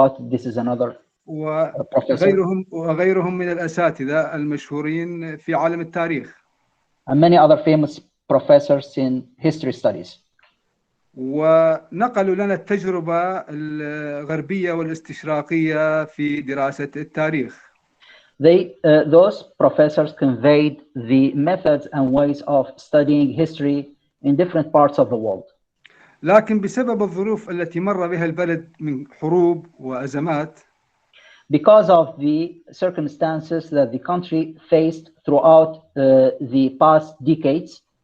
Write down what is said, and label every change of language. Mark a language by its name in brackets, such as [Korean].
[English] This is another professor. [Arabic] وغيرهم من الأساتذة المشهورين في عالم التاريخ. [English] And many other famous professors in history studies. [Arabic] ونقلوا لنا التجربة الغربية والاستشراقية في دراسة التاريخ. [English] Those professors conveyed the methods and ways of studying history in different parts of the world. [Arabic] لكن بسبب الظروف التي مر بها البلد من حروب وأزمات، [English] because of the circumstances that the country faced throughout the past decades,